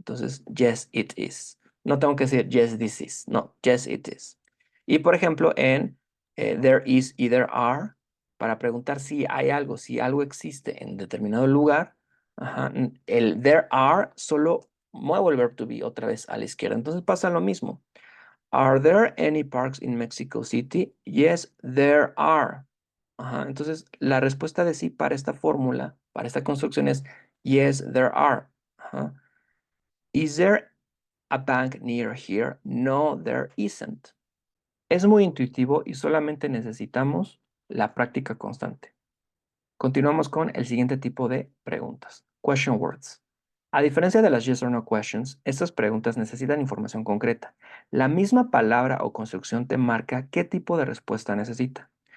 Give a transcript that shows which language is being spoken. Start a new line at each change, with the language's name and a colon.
Spanish: Entonces,
English: yes, it is.
Spanish: No tengo que decir
English: yes, this is.
Spanish: No,
English: yes, it is.
Spanish: Y por ejemplo, en there is y there are, para preguntar si algo existe en determinado lugar, ajá, el there are solo muevo el verb to be otra vez a la izquierda. Entonces pasa lo mismo.
English: Are there any parks in Mexico City? Yes, there are.
Spanish: Ajá, entonces, la respuesta de sí para esta fórmula, para esta construcción es
English: yes, there are.
Spanish: Ajá.
English: Is there a bank near here? No, there isn't.
Spanish: Es muy intuitivo y solamente necesitamos la práctica constante. Continuamos con el siguiente tipo de preguntas.
English: Question words.
Spanish: A diferencia de las yes or no questions, estas preguntas necesitan información concreta. La misma palabra o construcción te marca qué tipo de respuesta necesita.